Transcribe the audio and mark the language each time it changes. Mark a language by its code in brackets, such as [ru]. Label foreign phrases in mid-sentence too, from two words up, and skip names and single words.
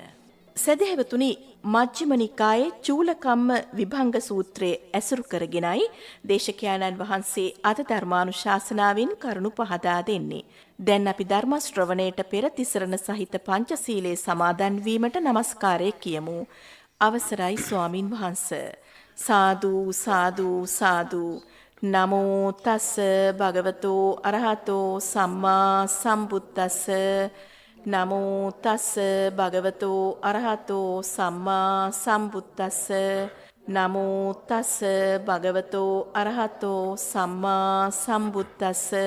[si] සදහැවතුනි, මජ්ක්‍ධිම නිකායේ චූලකම්ම විභංග සූත්‍රයේ ඇසුරු කරගෙනයි දේශකයාණන් වහන්සේ අද ධර්මානුශාසනාවෙන් කරුණු පහදා දෙන්නේ. දැන් අපි ධර්ම ශ්‍රවණයට පෙර තිසරණ සහිත පංචශීලයේ සමාදන් වීමට নমස්කාරය කියමු. අවසරයි ස්වාමින් වහන්සේ. සාදු සාදු සාදු. [pi] නමෝ තස් භගවතෝ අරහතෝ සම්මා සම්බුද්දස්ස. නමෝ තස් භගවතෝ අරහතෝ සම්මා සම්බුද්දස්ස. නමෝ තස් භගවතෝ අරහතෝ සම්මා සම්බුද්දස්ස.